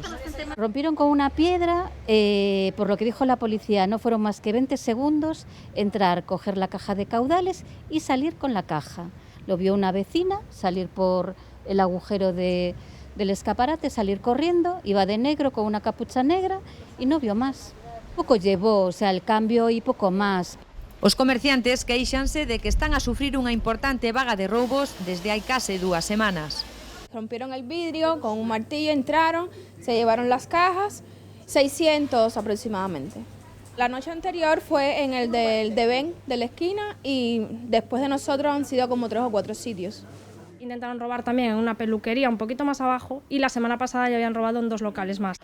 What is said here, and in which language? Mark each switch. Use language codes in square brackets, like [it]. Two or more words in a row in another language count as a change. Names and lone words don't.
[es] Rompieron con una piedra, por lo que dijo la policía, no fueron más que 20 segundos entrar, coger la caja de caudales y salir con la caja. Lo vio una vecina, salir por el agujero del escaparate, salir corriendo, iba de negro con una capucha negra y no vio más. Poco llevó, o sea, el cambio y poco más. [gl] Os comerciantes queixanse de que están a sufrir unha importante vaga de roubos desde hai case 2 semanas. [es] Rompieron el vidrio, con un martillo entraron, se llevaron las cajas, 600 aproximadamente. La noche anterior fue en el del Devén de la esquina y después de nosotros han sido como 3 o 4 sitios. Intentaron robar tamén en unha peluquería un poquito máis abajo e la semana pasada ya habían robado en 2 locales máis.